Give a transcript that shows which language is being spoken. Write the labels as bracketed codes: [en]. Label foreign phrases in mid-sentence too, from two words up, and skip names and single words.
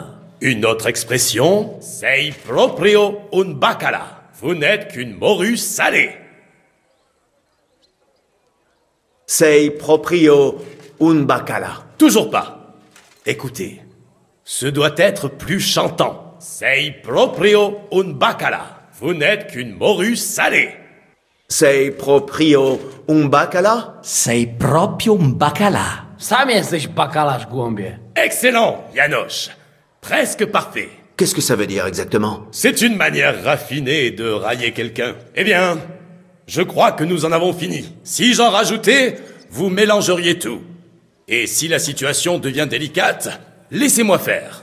[fr] Une autre expression, [it] sei proprio un bacala. [fr] Vous n'êtes qu'une morue salée. [it] Sei proprio un bacala. [fr] Toujours pas. Écoutez, ce doit être plus chantant. [it] Sei proprio un bacala. [fr] Vous n'êtes qu'une morue salée. [it] Sei proprio un bacala? Sei proprio un bacala. [pl] Sam jesteś bakalarz, głąbie. [fr] Excellent, Janosch. Presque parfait. Qu'est-ce que ça veut dire exactement? C'est une manière raffinée de railler quelqu'un. Eh bien, je crois que nous en avons fini. Si j'en rajoutais, vous mélangeriez tout. Et si la situation devient délicate, laissez-moi faire.